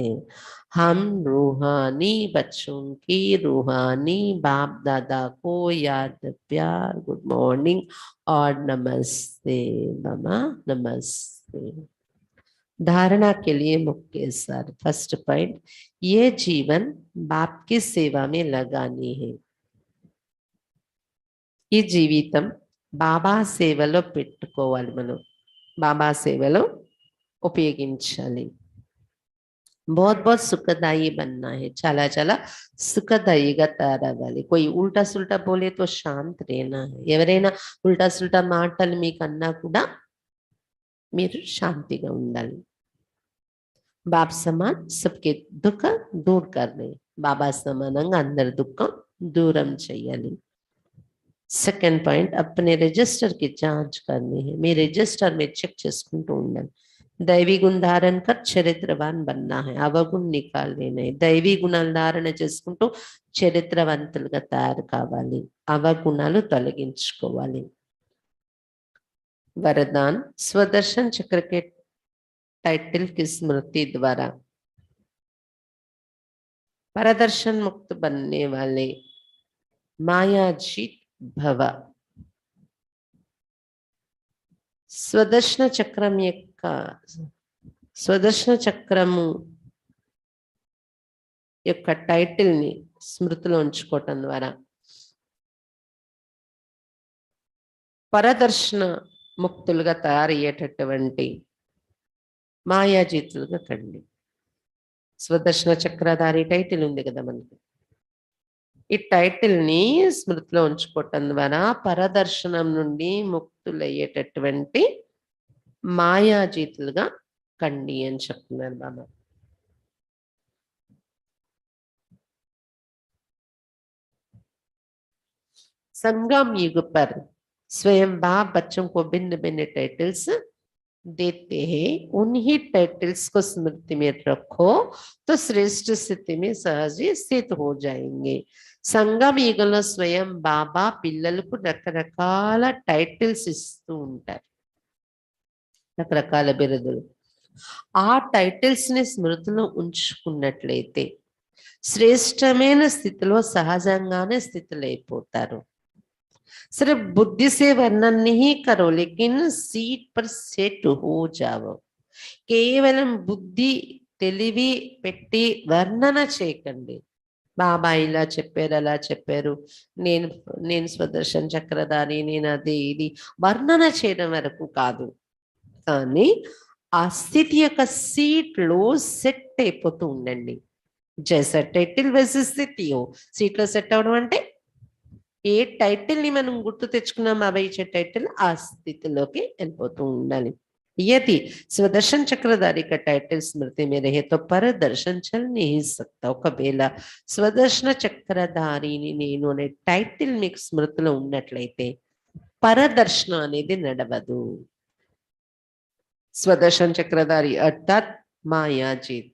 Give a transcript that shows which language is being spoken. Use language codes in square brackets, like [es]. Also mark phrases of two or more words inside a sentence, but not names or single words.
[hi] हम रूहानी बच्चों की रूहानी बाप दादा को याद प्यार [en] good morning [hi] और नमस्ते मामा नमस्ते. धारणा के लिए मुख्य सार. [en] first point, [hi] ये जीवन बाप की सेवा में लगानी है. [te] ఈ జీవితం బాబా సేవలో పెట్టుకోవాలి, మనం బాబా సేవలో ఉపయోగించాలి. [hi] बहुत बहुत सुखदायी बनना है, [te] చాలా చాలా సుఖదాయిగా తయారవ్వాలి. [hi] कोई उल्टा सुल्टा बोले तो शांत रहना है. [te] ఎవరైనా [hi] उल्टा सुल्टा [te] మాటలు మీకు అన్నా కూడా మీరు శాంతిగా ఉండాలి. [hi] बाप समान सबके दुःख दूर करने, [te] బాబా సమానంగా అందరి దుఃఖం దూరం చేయాలి. [en] second point, [hi] अपने रजिस्टर की जांच करनी है. [te] మీ రిజిస్టర్ మీరు చెక్ చేసుకుంటూ ఉండాలి. [hi] दैवी गुण धारण कर चरित्रवान बनना है, अवगुण निकाल लेने. [te] దైవీ గుణాలు ధారణ చేసుకుంటూ చరిత్రవంతులుగా తయారు కావాలి, అవగుణాలు తొలగించుకోవాలి. [hi] वरदान, स्वदर्शन चक्र के टाइटल की स्मृति द्वारा परदर्शन मुक्त बनने वाले मायाजीत भव. [te] స్వదర్శన చక్రం యొక్క స్వదర్శన చక్రము యొక్క టైటిల్ ని స్మృతిలో ఉంచుకోవటం ద్వారా పరదర్శన ముక్తులుగా తయారయ్యేటటువంటి మాయాజీతులుగా కండి. స్వదర్శన చక్రధారి టైటిల్ ఉంది కదా మనకి, ఈ టైటిల్ ని స్మృతిలో ఉంచుకోవటం ద్వారా పరదర్శనం నుండి ముక్తులయ్యేటటువంటి మాయాజీతులుగా కండి అని చెప్తున్నారు బాబా. [hi] संगम युग पर स्वयं बाप बच्चों को भिन्न भिन्न टाइटल्स देते हैं. उन्हीं टाइटल्स को स्मृति में रखो तो श्रेष्ठ स्थिति में सहज ही स्थित हो जाएंगे. [te] సంగం యుగంలో స్వయం బాబా పిల్లలకు రకరకాల టైటిల్స్ ఇస్తూ ఉంటారు, రకరకాల బిరుదులు. ఆ టైటిల్స్ ని స్మృతిలో ఉంచుకున్నట్లయితే శ్రేష్టమైన స్థితిలో సహజంగానే స్థితిలో అయిపోతారు. [hi] सिर्फ बुद्धि से वर्णन नहीं करो लेकिन सीट पर सेट हो जाओ. [te] కేవలం బుద్ధి తెలివి పెట్టి వర్ణన చేయకండి. బాబా ఇలా చెప్పారు, అలా చెప్పారు, నేను నేను స్వదర్శన చక్రధారి, నేను అది ఇది వర్ణన చేయడం వరకు కాదు, కానీ ఆ స్థితి యొక్క సీట్ లో సెట్ అయిపోతూ ఉండండి. [hi] जैसा टाइटल वैसी स्थिति సీట్ లో సెట్ అవడం అంటే ఏ టైటిల్ ని మనం గుర్తు తెచ్చుకున్నాం, అవి ఇచ్చే టైటిల్ ఆ స్థితిలోకి వెళ్ళిపోతూ ఉండాలి. यदि स्वदर्शन चक्रधारी का टाइटल स्मृति में रहे तो पर दर्शन चल नहीं सकता. [te] ఒకవేళ స్వదర్శన చక్రధారిని నేను అనే టైటిల్ మీకు స్మృతిలో ఉన్నట్లయితే పరదర్శనం అనేది నడవదు. స్వదర్శన చక్రధారి అర్థాత్ మాయాజీత్.